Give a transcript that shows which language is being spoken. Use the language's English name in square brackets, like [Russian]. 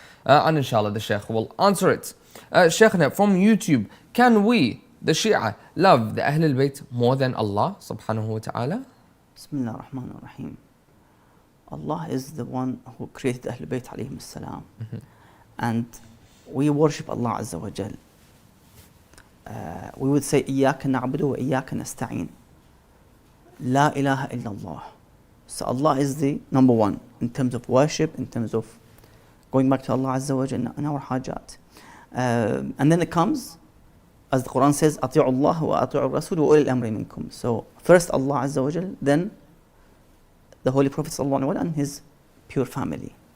[English] And inshallah the Sheikh will answer it. Sheikhna, from YouTube, can we, the Shi'a, love the Ahlulbayt more than Allah subhanahu wa ta'ala? [Arabic] Bismillah ar-Rahman ar-Rahim. [English] Allah is the one who created Ahlulbayt alayhim as-salam. And we worship Allah Azza wa Jal. We would say, [Arabic] إِيَّاكَ نَعْبُدُ وَإِيَّاكَ نَسْتَعِينُ. La ilaha illallah. [English] So Allah is the number one in terms of worship, in terms of going back to Allah Azza wa Jal in our hajat. And then it comes, as the Quran says, [Arabic] أَطِيعُوا اللَّهَ وَأَطِيعُوا الرَّسُولَ وَأُولِي الْأَمْرِ مِنْكُمْ. [English] So first Allah Azza wa Jal, then the Holy Prophet sallallahu alaihi wasallam and his pure family.